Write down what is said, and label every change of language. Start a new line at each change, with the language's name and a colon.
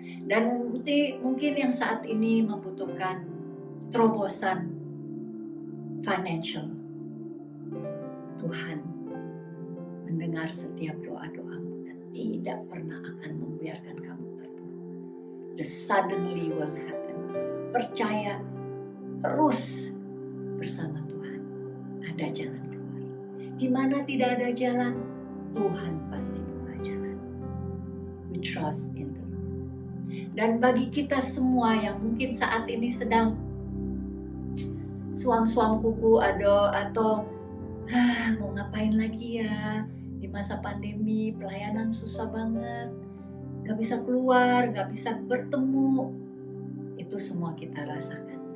Indonesian: Dan mungkin yang saat ini membutuhkan terobosan financial. Tuhan mendengar setiap doa-doamu dan tidak pernah akan membiarkan kamu terpuruk.
English: The suddenly will happen.
Indonesian: Percaya terus bersama Tuhan. Ada jalan keluar. Di mana tidak ada jalan, Tuhan pasti buka jalan.
English: We trust in the Lord.
Indonesian: Dan bagi kita semua yang mungkin saat ini sedang suam-suam kuku atau mau ngapain lagi ya di masa pandemi, pelayanan susah banget, gak bisa keluar, gak bisa bertemu, itu semua kita rasakan.